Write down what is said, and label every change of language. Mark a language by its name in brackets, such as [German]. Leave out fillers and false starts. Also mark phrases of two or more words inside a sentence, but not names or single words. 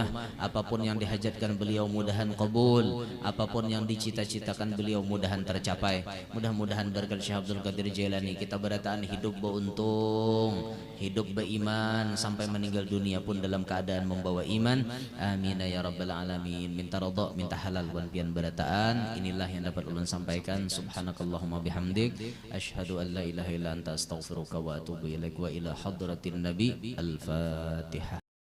[Indonesian] Apapun yang dihajatkan beliau mudahan kabul, apapun yang dicita-citakan beliau mudahan tercapai. [Banjar] Mudah-mudahan berkat Syekh Abdul Qadir Jilani kita berataan hidup beruntung, hidup beriman sampai meninggal dunia pun dalam keadaan membawa iman. [Arabic] آمين يا رب العالمين. [Banjar] Minta ridha, minta halal wan pian berataan. Inilah yang dapat ulun sampaikan. [Arabic] سبحانك اللهم وبحمدك أشهد أن لا إله إلا أنت أستغفرك وأتوب إليك وإلى حضرة النبي. Al-Fatihah.